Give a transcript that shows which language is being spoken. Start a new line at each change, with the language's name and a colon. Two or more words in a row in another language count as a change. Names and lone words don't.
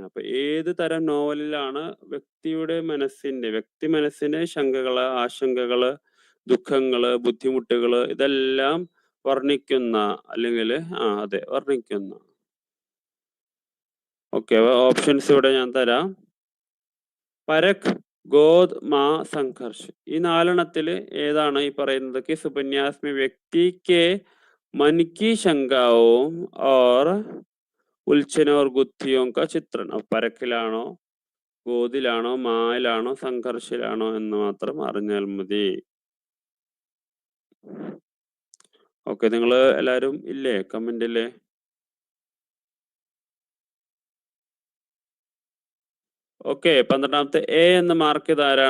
Malayalam: അപ്പൊ ഏത് തരം നോവലിലാണ് വ്യക്തി മനസ്സിന്റെ ശങ്കകള്, ആശങ്കകള്, ദുഃഖങ്ങള്, ബുദ്ധിമുട്ടുകള് ഇതെല്ലാം വർണ്ണിക്കുന്ന അല്ലെങ്കിൽ വർണ്ണിക്കുന്ന. ഓക്കെ, ഓപ്ഷൻസ് ഇവിടെ ഞാൻ തരാം. പരഖ്, ഗോദ്, മാ, സംഘർഷ്. ഈ 4എണ്ണത്തില് ഏതാണ് ഈ പറയുന്നത്,
Hindi: किस उपन्यास में व्यक्ति के मन की शंकाओं और उलझन और गुत्थियों का चित्रण.
Malayalam: പരക്കിലാണോ, ഗോദിലാണോ, മായിലാണോ, സംഘർഷിലാണോ എന്ന് മാത്രം അറിഞ്ഞാൽ മതി. ഓക്കെ, നിങ്ങൾ എല്ലാവരും ഇല്ലേ കമന്റില്ലേ? ഓക്കെ, 12ാമത്തെ എ എന്ന് മാർക്ക് ചെയ്ത ആരാണ്?